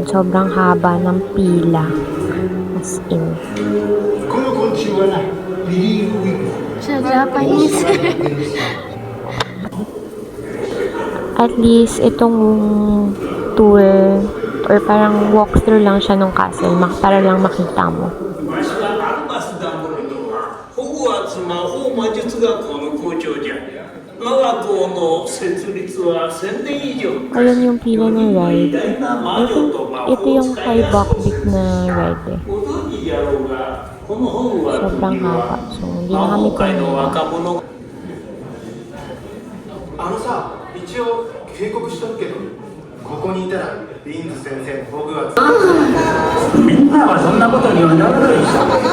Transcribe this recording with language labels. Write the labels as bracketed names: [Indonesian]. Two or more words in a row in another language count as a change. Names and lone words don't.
[Filipino] Sobrang haba ng pila. [English] As in. [Filipino] Sa Japanese. [English] At least, [Filipino] itong tour or parang walkthrough lang siya ng castle para lang makita mo. [Japanese] ホグワーツ魔法魔術学校の校長じゃ。我が校の設立は1000年以上 [Filipino] Ayan yung pila ng ride. [Japanese] 偉大な魔女と魔 [Filipino] Ito [Japanese] 法を [Filipino] yung [Japanese] 使 [Filipino] kay [Japanese] い出す [Filipino] Buckbeak na ride eh. [Japanese] ご存知やろうがこのホグワーツ [Filipino] Sobrang [Japanese] に [Filipino] haba. [Japanese] は [Filipino] So, hindi [Japanese] 魔 [Filipino] na kami [Japanese] 法界の [Filipino] kumita. [Japanese] 若者があのさ、一応警告しとくけど、ここにいたらリンズ先生のホグワーツ。みんなはそんなことにはならないでしょ